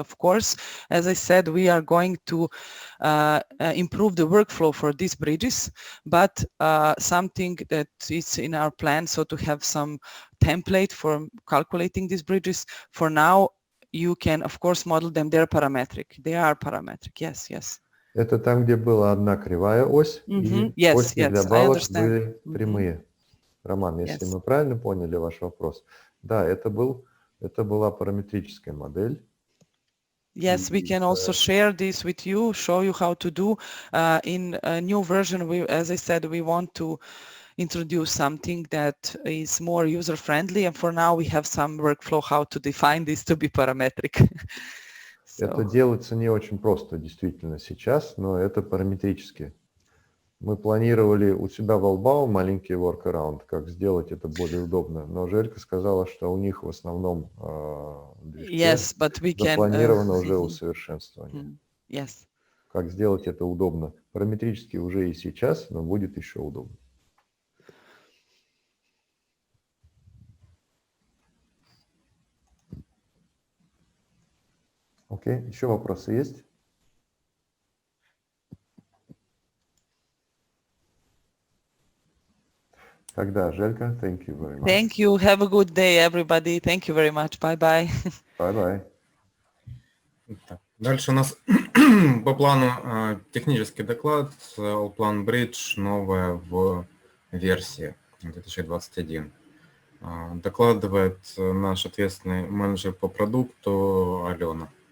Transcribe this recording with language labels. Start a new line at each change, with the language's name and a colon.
English: Of course, as I said, we are going to improve the workflow for these bridges, but something that is in our plan, so to have some template for calculating these bridges. For now, you can, of course, model them. They're parametric. They are parametric. Yes, yes.
Russian: Это там, где была одна кривая ось, и оси для балок были прямые. Роман, если мы правильно поняли ваш вопрос, да, это была параметрическая модель,
English: Yes, we can also share this with you, show you how to do. In a new version, as I said, we want to introduce something that is more user-friendly, and for now we have some workflow how to define this to be parametric.
Russian: Это делается не очень просто действительно сейчас, но это параметрически. Мы планировали у себя в Албау маленький workaround, как сделать это более удобно, но Желька сказала, что у них в основном движке запланировано уже усовершенствование.
English: Yes.
Russian: Как сделать это удобно? Параметрически уже и сейчас, но будет еще удобно. Окей, еще вопросы есть? Тогда,
English: Желька, thank you very much. Thank you. Have a good day, everybody. Thank you very much. Bye-bye. Bye-bye.
Russian: Дальше у нас по плану технический доклад, Allplan Bridge, новая в версии 2021. Докладывает наш ответственный менеджер по продукту Алена.